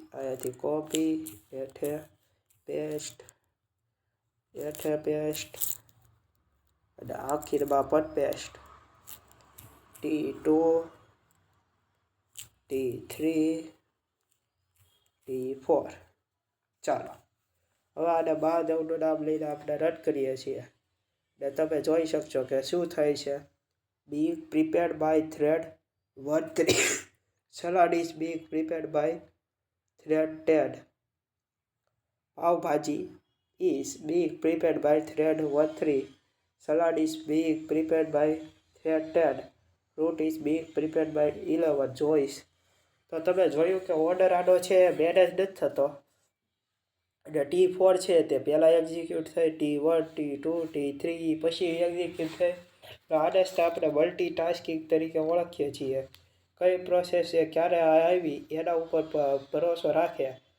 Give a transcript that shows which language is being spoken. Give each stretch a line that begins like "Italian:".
Gujarati: અહીંયાથી કોપી હેઠે પેસ્ટ અને આખીરમાં પણ પેસ્ટ. T2 T3 T4. ચાલો હવે આને મહાદેવનું નામ લઈને આપણે રન કરીએ છીએ ને તમે જોઈ શકશો કે શું થાય છે.
English: being prepared by thread 13 salad is being prepared by thread 10. Pav bhaji is being prepared by thread 13. Salad is being prepared by thread 10. Fruit is being prepared by 11.
Gujarati: જોઈશ તો તમે જોયું કે ઓર્ડર આનો છે મેનેજ નથી થતો. અને T4 છે તે પહેલાં એક્ઝિક્યુટ થઈ, T1 T2 T3 પછી એક્ઝિક્યુટ થઈ. તો આને જ આપણે મલ્ટીટાસ્કિંગ તરીકે ઓળખીએ છીએ. કઈ પ્રોસેસ છે ક્યારે આવી એના ઉપર ભરોસો રાખે.